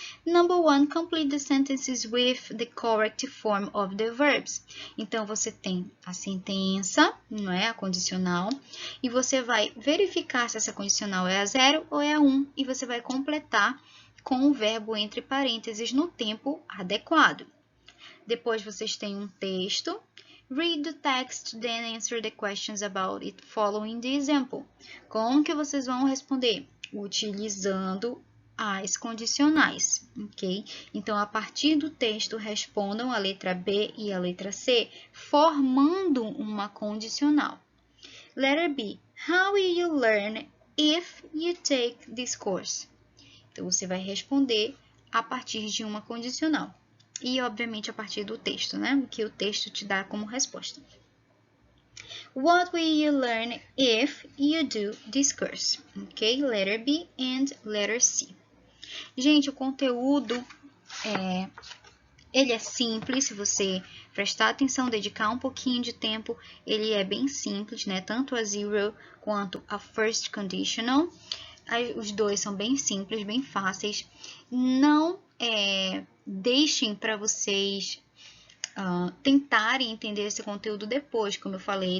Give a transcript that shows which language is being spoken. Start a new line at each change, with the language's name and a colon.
English: Number 1, complete the sentences with the correct form of the verbs.
Portuguese: Então, você tem a sentença, não é? A condicional, e você vai verificar se essa condicional é a 0 ou é a 1, e você vai completar com o verbo entre parênteses no tempo adequado. Depois, vocês têm um texto.
English: Read the text, then answer the questions about it following the example.
Portuguese: Como que vocês vão responder? Utilizando as condicionais, ok? Então, a partir do texto, respondam a letra B e a letra C, formando uma condicional.
English: Letter B. How will you learn if you take this course?
Portuguese: Então, você vai responder a partir de uma condicional. E, obviamente, a partir do texto, né? O que o texto te dá como resposta.
English: What will you learn if you do this course? Ok? Letter B and letter C.
Portuguese: Gente, o conteúdo, ele é simples, se você prestar atenção, dedicar um pouquinho de tempo, ele é bem simples, né? Tanto a zero quanto a first conditional. Os dois são bem simples, bem fáceis. Não deixem para vocês tentarem entender esse conteúdo depois, como eu falei.